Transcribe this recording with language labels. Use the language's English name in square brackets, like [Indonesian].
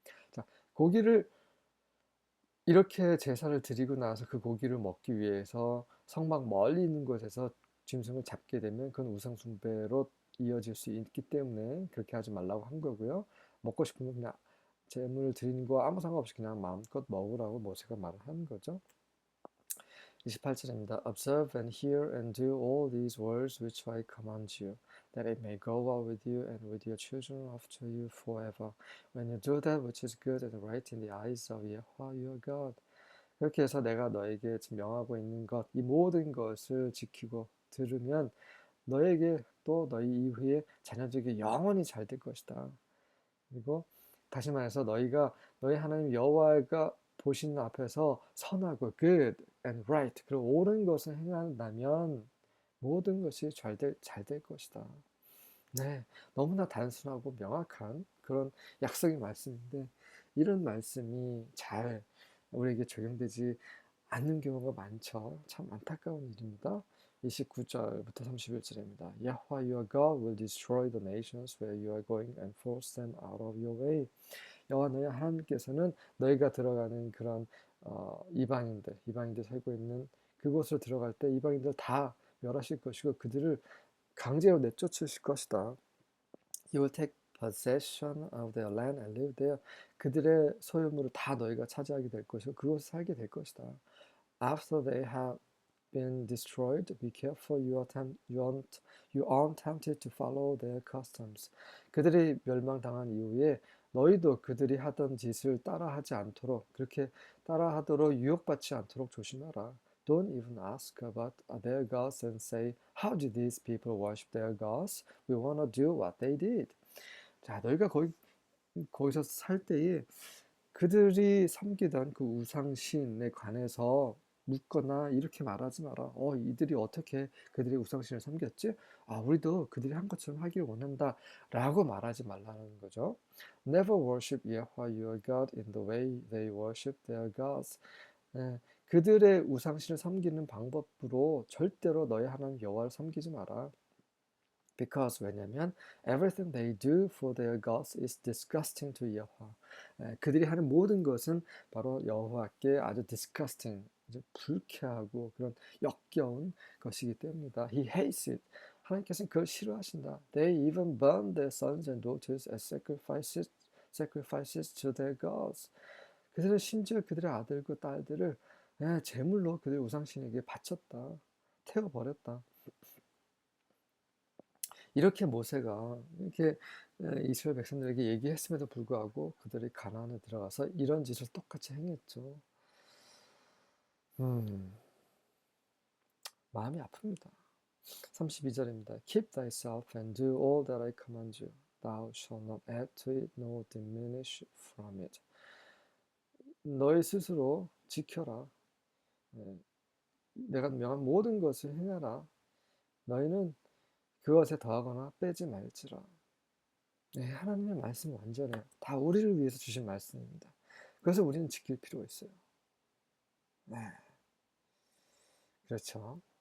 [Korean] 자, 고기를 이렇게 제사를 드리고 나서 그 고기를 먹기 위해서 성막 멀리 있는 곳에서 짐승을 잡게 되면 그건 우상숭배로 이어질 수 있기 때문에 그렇게 하지 말라고 한 거고요. 먹고 싶으면 그냥 제물을 드리는 거 아무 상관없이 그냥 마음껏 먹으라고 모세가 말을 하는 거죠. 28절입니다. [English] Observe and hear and do all these words which I command you, that it may go well with you and with your children after you forever, when you do that which is good and right in the eyes of Yahweh your God. [Korean] 그렇게 해서 내가 너에게 지금 명하고 있는 것, 이 모든 것을 지키고 들으면 너에게 또 너희 이후에 자녀들에게 영원히 잘 될 것이다. 그리고 다시 말해서 너희가 너희 하나님 여호와가 보시는 앞에서 선하고 [English] good and right, [Korean] 그리고 옳은 것을 행한다면 모든 것이 잘 될 것이다. 네, 너무나 단순하고 명확한 그런 약속의 말씀인데 이런 말씀이 잘 우리에게 적용되지 않는 경우가 많죠. 참 안타까운 일입니다. 29절부터 31절입니다. [English] Yahweh your God will destroy the nations where you are going and force them out of your way. [Korean] 여호와 너희 하나님께서는 너희가 들어가는 그런 이방인들 살고 있는 그곳으로 들어갈 때 이방인들 다 멸하실 것이고 그들을 강제로 내쫓으실 것이다. [English] You will take possession of their land and live there. [Korean] 그들의 소유물을 다 너희가 차지하게 될 것이고 그곳에 살게 될 것이다. [English] After they have been destroyed, be careful you aren't tempted to follow their customs. [Korean] 그들이 멸망당한 이후에 너희도 그들이 하던 짓을 따라하지 않도록 그렇게 따라하도록 유혹받지 않도록 조심하라. [English] Don't even ask about their gods and say, how did these people worship their gods? We want to do what they did. [Korean] 자, 너희가 거기서 살 때에 그들이 섬기던 그 우상신에 관해서 묻거나 이렇게 말하지 마라. 이들이 어떻게 그들의 우상신을 섬겼지? 우리도 그들이 한 것처럼 하기를 원한다. 라고 말하지 말라는 거죠. [English] Never worship Yahweh your God in the way they worship their gods. [Korean] 그들의 우상신을 섬기는 방법으로 절대로 너희 하나님 여호와를 섬기지 마라. [English] Because [Korean] 왜냐면 [English] everything they do for their gods is disgusting to Yahweh. [Korean] 그들이 하는 모든 것은 바로 여호와께 아주 disgusting, 아주 불쾌하고 그런 역겨운 것이기 때문이다. [English] He hates it. [Korean] 하나님께서는 그걸 싫어하신다. [English] They even burn their sons and daughters as sacrifices to their gods. [Korean] 그들은 심지어 그들의 아들과 딸들을 제물로 그들의 우상신에게 바쳤다. 태워버렸다. 이렇게 모세가 이렇게 이스라엘 백성들에게 얘기했음에도 불구하고 그들이 가나안에 들어가서 이런 짓을 똑같이 행했죠. 마음이 아픕니다. 32절입니다. [English] Keep thyself and do all that I command you. Thou shalt not add to it nor diminish from it. [Korean] 너희 스스로 지켜라. 내가 명한 모든 것을 행하라. 너희는 그것에 더하거나 빼지 말지라. 네, 하나님의 말씀은 완전해요. 다 우리를 위해서 주신 말씀입니다. 그래서 우리는 지킬 필요가 있어요. 네, 그렇죠.